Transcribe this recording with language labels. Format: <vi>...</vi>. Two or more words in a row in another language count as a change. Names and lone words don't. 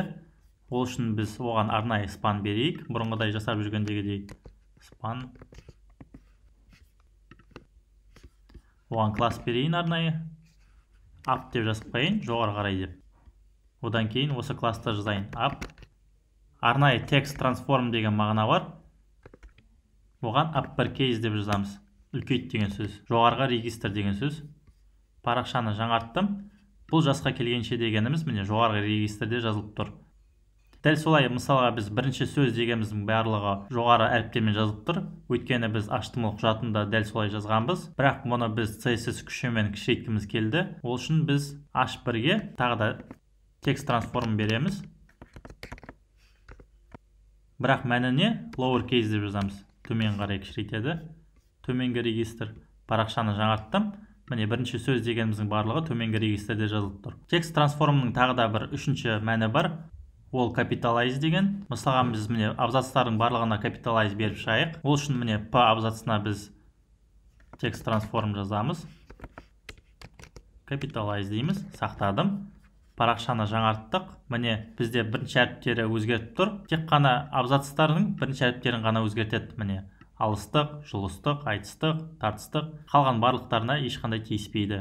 <kk>Ол үшін біз оған арнайы спан берейік. Бұрынғыдай жасап жүргендегідей спан. Оған класс берейін арнайы. Up деп жазып қойын, жоғары қарай деп. Одан кейін осы класты жазайын. Up. Арнайы</kk> <en>text transform</en> <kk>деген мағына бар. Оған uppercase деп жазамыз. Үлкейт деген сөз. Жоғарғы регистр деген сөз. Парақшаны жаңарттым. Бұл жасқа келгенше дегеніміз міне жоғарғы регистрде жазылып тұр. Дәл солай, мысалға біз бірінші сөз дегеніміздің барлығы жоғары әріптермен жазылып тұр. Өйткені біз HTML құжатында дәл солай жазғанбыз. Бірақ мұны біз CSS күшімен кішірейткіміз келді. Ол үшін біз H1-ге тағы да</kk> <en>text transform</en> <kk>береміз. Бірақ мәніне lowercase деп жазамыз. Төмен қарай кішірейтеді. Төменгі регистр. Парақшаны жаңарттым. Міне бірінші сөз дегеніміздің барлығы төменгі регистрде жазылып тұр.</kk> <en>Text transformның</en> <kk>тағы да бір үшінші мәні бар. Ол capitalize деген. Мысалға біз міне абзацтардың барлығына capitalize беріп шығайық. Ол үшін міне P абзацына біз</kk> <en>text transform</en> <kk>жазамыз. Capitalize дейміз. Сақтадым. Парақшаны жаңарттық. Міне бізде бірінші әріптері өзгертіп тұр. Тек қана абзацтардың бірінші әріптерін ғана өзгертеді. Міне алыстық, жұлыстық, айтыстық, тартыстық, қалған барлықтарына ешқандай тиіспейді.</kk>